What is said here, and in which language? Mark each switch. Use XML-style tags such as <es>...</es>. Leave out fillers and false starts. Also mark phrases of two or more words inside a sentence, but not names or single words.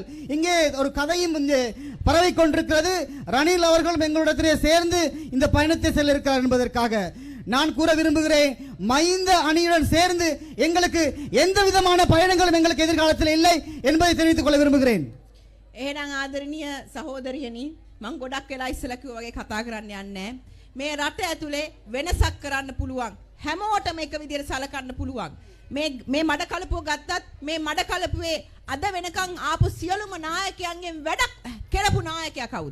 <ta>இங்கே ஒரு கதையும் இங்கே பரவி கொண்டிருக்கிறது. ரணில் அவர்களும் எங்களிடத்திலே சேர்ந்து இந்த பயணத்தை செல்ல இருக்கிறார் என்பதற்காக நான் கூற விரும்புகிறேன், மைந்த அணியுடன் சேர்ந்து எங்களுக்கு எந்த விதமான பயணங்களும் எங்களுக்கு எதிர்காலத்தில் இல்லை என்பதை தெரிவித்துக் கொள்ள விரும்புகிறேன்.</ta> <si>එහෙනම් ආදරණීය සහෝදරියනි, මම ගොඩක් වෙලා ඉස්සලා කිව්වා වගේ කතා කරන්න යන්නේ. මේ රට ඇතුලේ වෙනසක් කරන්න පුළුවන්. හැමෝටම එක විදිහට සලකන්න පුළුවන්. මේ මඩ කලපුව ගත්තත් මේ මඩ කලපුවේ අද වෙනකන් ආපු සියලුම නායකයන්ගෙන් වැඩක් කෙරපු නායකයා කවුද?</si>